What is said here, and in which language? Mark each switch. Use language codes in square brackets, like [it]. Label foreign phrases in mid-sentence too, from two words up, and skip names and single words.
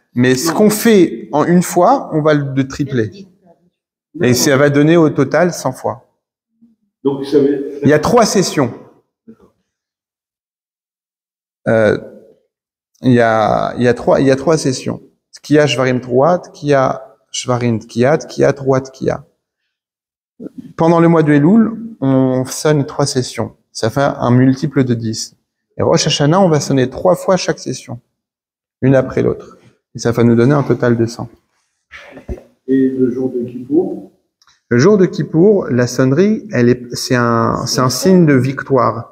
[fr] Mais ce qu'on fait en une fois, on va le tripler. Et ça va donner au total 100 fois. Donc, ça veut... Il y a 3 sessions. Il y a 3 sessions. [he] תקיעה, שברים, תרועה, תקיעה, שברים, תקיעה, תקיעה, תרועה, תקיעה. [fr] Pendant le mois de Elul, on sonne 3 sessions. Ça fait un multiple de 10. Et Rosh Hashanah, on va sonner 3 fois chaque session. Une après l'autre. Et ça va nous donner un total de 100. Et le jour de Kippour? Le jour de Kippour, la sonnerie, c'est un signe de victoire.